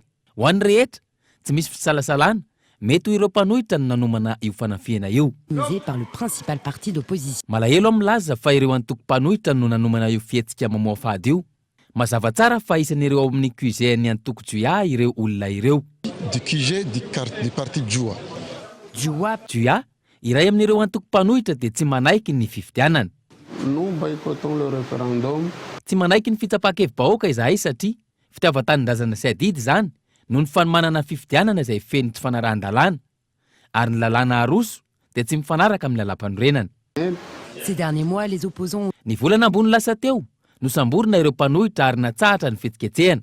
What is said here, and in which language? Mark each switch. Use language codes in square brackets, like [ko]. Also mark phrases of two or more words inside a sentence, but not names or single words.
[mg] Ho an'ny rehetra tsy misy fisalasalana mety ho ireo mpanohitra no nanomana io fanafiana io. Malahelo milaza fa ireo antoko-mpanohitra no nanomana io fietsika mamoa fady io. Mazava tsara fa isan'ireo ao amin'ny QG ny antoko Juillet ireo olona ireo. [fr] Du QG du parti [mg] Juillet iray amin'ireo antoko-mpanohitra dia tsy manaiky ny fifidianana. [fr] Nous boycottons le référendum. [mg] Tsy manaiky ny fitsapan-kevim-bahoaka izahay satria fitiavan-tanindrazana sy adidy izany no ny fanomanana fifidianana izay feno tsy fanarahan-dalàna ary ny lalàna aroso dia tsy mifanaraka amin'ny lalam-panorenana. Ny volana ambony lasa teo no samborina ireo mpanohitra ary natsahatra ny fietsiketsehana.